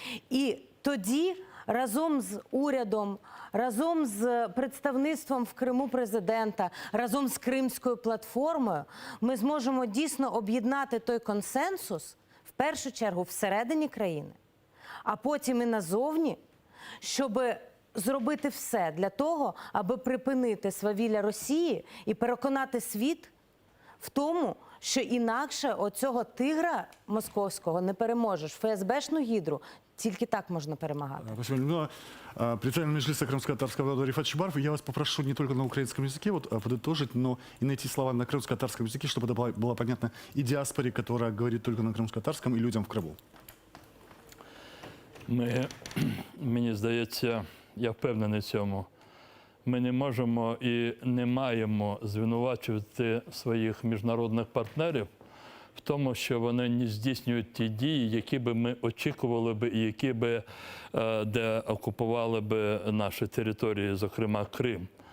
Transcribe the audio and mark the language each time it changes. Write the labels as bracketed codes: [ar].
[uk] І тоді разом з урядом, разом з представництвом в Криму президента, разом з Кримською платформою ми зможемо дійсно об'єднати той консенсус, в першу чергу всередині країни, а потім і назовні, щоб зробити все для того, аби припинити свавілля Росії і переконати світ в тому, що інакше оцього тигра московського не переможеш. ФСБшну гідру тільки так можна перемагати. [ru] Спасибо. Председатель Меджлиса крымско-татарского народа Рифат Чубаров, я вас попрошу не только на украинском языке подытожить, но и найти слова на крымско-татарском языке, чтобы это было понятно и диаспоре, которая говорит только на крымско-татарском, и людям в Криму. [uk] Мені здається, я впевнений в цьому, ми не можемо і не маємо звинувачувати своїх міжнародних партнерів в тому, що вони не здійснюють ті дії, які би ми очікували би і які би де окупували би наші території, зокрема Крим.